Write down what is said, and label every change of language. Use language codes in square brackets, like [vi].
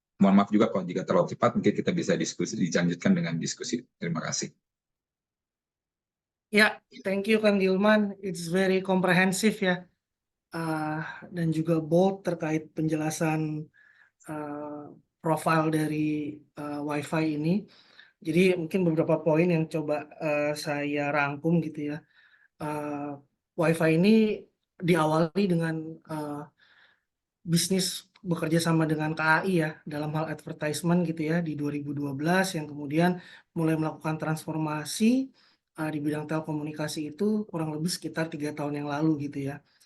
[id] Mohon maaf juga kalau jika terlalu cepat, mungkin kita bisa dilanjutkan dengan diskusi. Terima kasih. [en] Ya, thank you Kang Gilman. It's very comprehensive ya. [id] Dan juga bold terkait penjelasan profil dari WiFi ini. Jadi mungkin beberapa poin yang coba saya rangkum gitu ya. WiFi ini diawali dengan bisnis bekerja sama dengan KAI ya dalam hal advertisement gitu ya di 2012 yang kemudian mulai melakukan transformasi di bidang telekomunikasi itu kurang lebih sekitar 3 tahun yang lalu gitu ya.